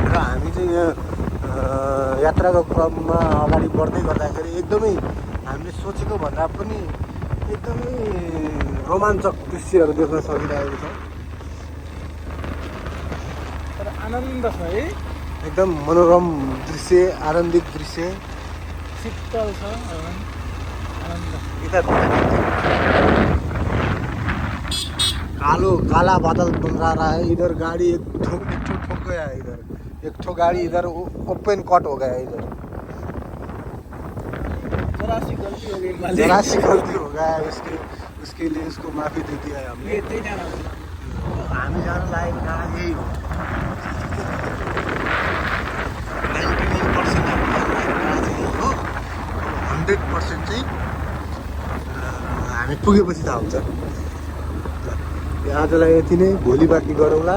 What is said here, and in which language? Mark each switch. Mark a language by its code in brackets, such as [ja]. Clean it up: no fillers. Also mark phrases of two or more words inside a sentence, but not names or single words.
[ne] र हामी चाहिँ यात्राको क्रममा अगाडि बढ्दै गर्दाखेरि एकदमै हामीले सोचेको भन्दा पनि एकदमै रोमाञ्चक दृश्यहरू देख्न सकिरहेको छ। तर आनन्द छ है, एकदम मनोरम दृश्य, आनन्दित दृश्य। शीतल छ आनन्द। [hi] यता काला बादल मंडरा रहा है, इधर गाड़ी एक ठो ठोक गया है, इधर एक ठो गाड़ी इधर [en] open cut [hi] हो गया है, इधर जरा सी गलती हो गई मालिक, जरा सी गलती हो गया है, उसके लिए उसको माफी दे दिया है हमने। [ne] हामी जान लागेको जग्गा यही हो। 99% हामी जान लागेको जग्गा चाहिँ यही हो। 100% चाहिँ हामी पुगेपछि थाहा हुन्छ। आजलाई यति नै, भोलि बाँकी गरौँला।